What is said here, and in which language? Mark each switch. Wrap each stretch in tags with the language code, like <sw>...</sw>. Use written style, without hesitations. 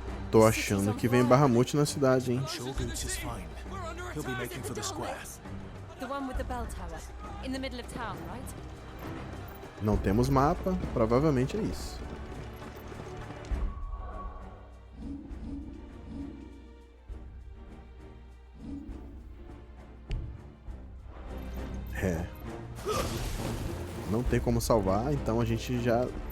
<pt>Tô achando que vem Bahamut na cidade, hein?</pt> <en>He'll be making for the square. The one with the bell tower, in the middle of town, right?</en> <pt>Não temos mapa, provavelmente é isso. É. Não tem como salvar, então a gente já...</pt>